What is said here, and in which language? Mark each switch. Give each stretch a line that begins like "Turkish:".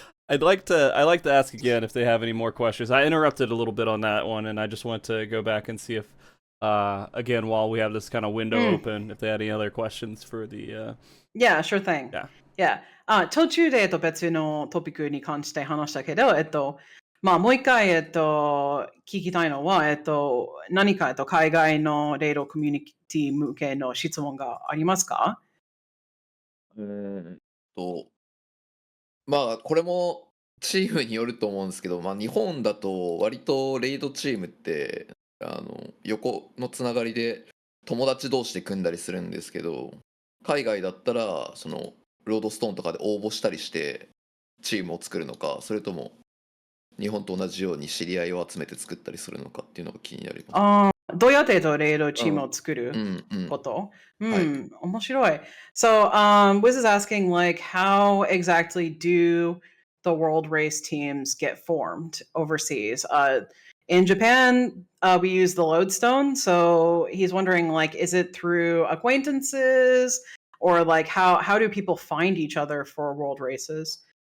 English: I'd like to ask again if they have any more questions. I interrupted a little bit on that one, and I just want to go back and see if, again, while we have this kind of window open, if they had any other questions for the. Yeah, sure thing. Yeah. Yeah.
Japanese: 途中で別のトピックに関して話したけど、まあもう一回聞きたいのは何か海外のレイドコミュニティ向けの質問がありますか？まあこれもチームによると思うんですけど、まあ、日本だと割とレイドチームって横のつながりで友達同士で組んだりするんですけど、海外だったらそのロードストーンとかで応募したりしてチームを作るのか、それとも日本と同じように知り合いを集めて作ったりするのかっていうのが気になります。どうやってレイドチームを作ること？面白い。
English: So, Wiz is asking, like, how exactly do the world race teams get formed overseas? In Japan, we use the lodestone. So he's wondering, like, is it through acquaintances, or like how do people find each other for world races?